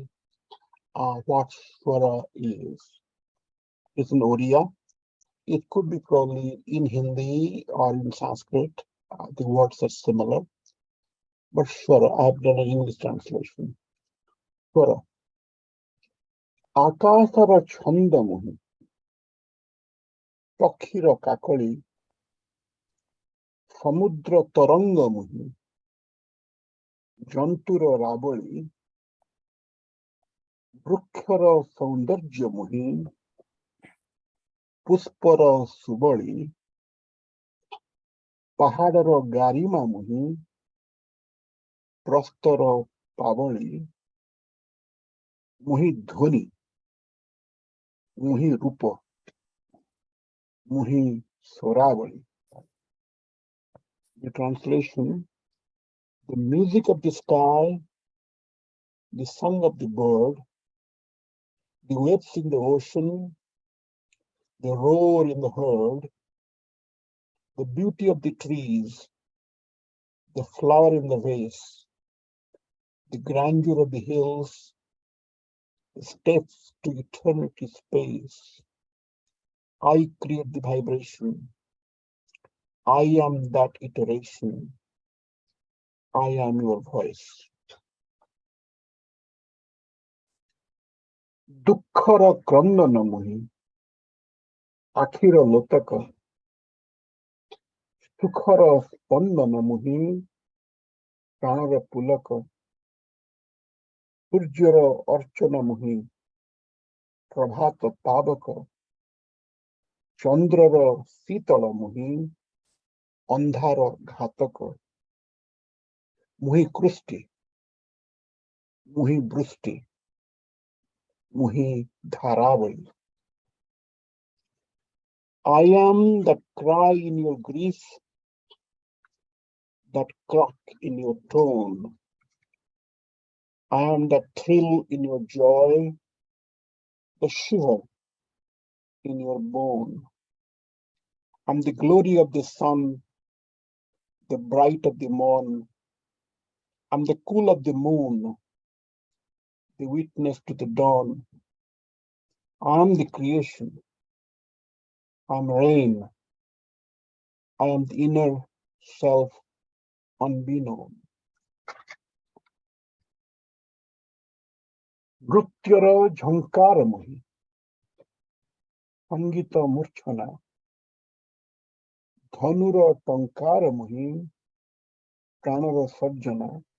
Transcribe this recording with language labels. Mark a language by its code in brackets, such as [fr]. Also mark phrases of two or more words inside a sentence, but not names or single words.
[en] What Shwara is. It's an Oriya. It could be probably in Hindi or in Sanskrit. The words are similar. But Shwara, I've done an English translation. Shwara. [or] ଆକାଶର ଛନ୍ଦ ମୁହିଁ ପକ୍ଷୀର କାକଳି ସମୁଦ୍ର ତରଙ୍ଗ ମୁହିଁ ଜନ୍ତୁର ରାବଳି ବୃକ୍ଷର ସୌନ୍ଦର୍ଯ୍ୟ ମୁହିଁ ପୁଷ୍ପର ସୁବଳି ପାହାଡ଼ର ଗାରିମା ମୁହିଁ ପ୍ରସ୍ତର ପାବଳି ମୁହିଁ ଧ୍ୱନି ମୁହିଁ ରୂପ ମୁହିଁ ସ୍ୱରାବଳି. [en] The translation: the music of the sky, the song of the bird, the waves in the ocean, the roar in the herd, the beauty of the trees, the flower in the vase, the grandeur of the hills, the steps to eternity space. I create the vibration. I am that iteration. I am your voice. [or] ଦୁଃଖର କ୍ରନ୍ଦନ ମୁହିଁ ଆଖିର ଲୋତକ ସୁଖର ସ୍ପନ୍ଦନ ମୁହିଁ ପ୍ରାଣର ପୁଲକ ସୂର୍ଯ୍ୟର ଅର୍ଚ୍ଚନ ମୁହିଁ ପ୍ରଭାତ ପାବକ ଚନ୍ଦ୍ରର ଶୀତଳ ମୁହିଁ ଅନ୍ଧାର ଘାତକ ମୁହିଁ କୃଷ୍ଟି ମୁହିଁ ବୃଷ୍ଟି ମୁହିଁ ଧାରାବଳି. [en] I am that cry in your grief, that crack in your tone. I am that thrill in your joy, the shiver in your bone. I'm the glory of the sun, the bright of the morn. I'm the cool of the moon, the witness to the dawn. I am the creation. I'm rain. I am the inner self unbeknown. [or] ନୃତ୍ୟର ଝଙ୍କାର ମୁହିଁ ସଙ୍ଗୀତ ମୂର୍ଚ୍ଛନା ଧନୁର ଟଙ୍କାର ମୁହିଁ ପ୍ରାଣର ସର୍ଜନା